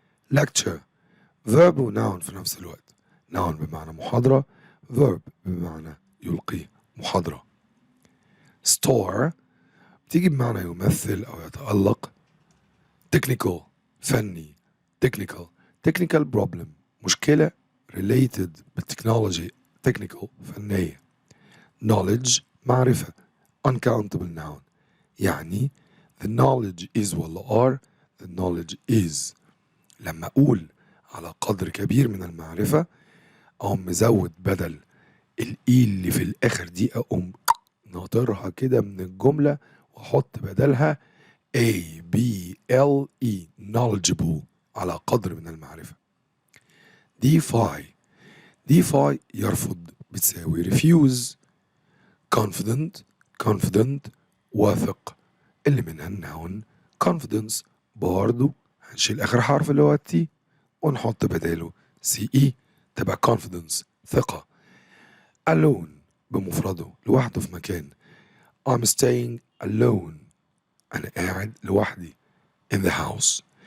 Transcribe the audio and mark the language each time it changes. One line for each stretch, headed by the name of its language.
Arabic: lecture verb و noun في نفس الوقت. noun بمعنى محاضرة، verb بمعنى يلقى باقي محاضرة. star بتيجي بمعنى يمثل أو يتألق.
English: technical فني. technical problem مشكلة related بالتكنولوجي.
Arabic: technical فنية. knowledge معرفة.
English: uncountable noun يعني the knowledge is ولا are the knowledge is.
Arabic: لما أقول على قدر كبير من المعرفة أقوم مزود بدل الإي اللي في الآخر دي أقوم ناطرها كده من الجملة وأحط بدلها A B L E knowledgeable على قدر من المعرفة. defy يرفض بتساوي refuse. confident واثق اللي منها النون confidence. برضو هنشيل آخر حرف اللي هو التي ونحط بداله CE تبقى confidence ثقة. alone بمفرده لوحده في مكان.
English: I'm staying alone
Arabic: أنا قاعد لوحدي
English: in the house.